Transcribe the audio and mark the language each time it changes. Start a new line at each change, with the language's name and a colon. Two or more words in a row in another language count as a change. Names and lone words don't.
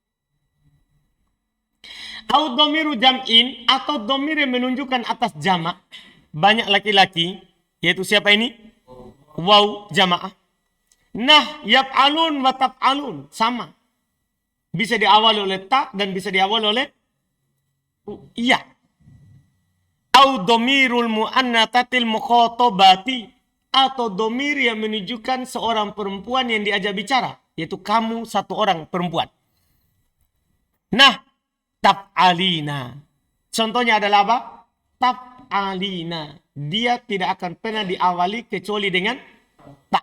Arabic: أو ضمير جمع,
Indonesian: atau domir yang menunjukkan atas jamak, banyak laki-laki, yaitu siapa ini?
Arabic: واو جماعة.
Indonesian: Nah,
Arabic: يفعلون وتفعلون,
Indonesian: sama. Bisa diawali oleh tak dan bisa diawali oleh iya.
Arabic: أو ضمير المؤنثة المخاطبة,
Indonesian: atau domir yang menunjukkan seorang perempuan yang diajak bicara, yaitu kamu satu orang perempuan. Nah, taf'alina. Contohnya adalah apa? Taf'alina. Dia tidak akan pernah diawali kecuali dengan tak.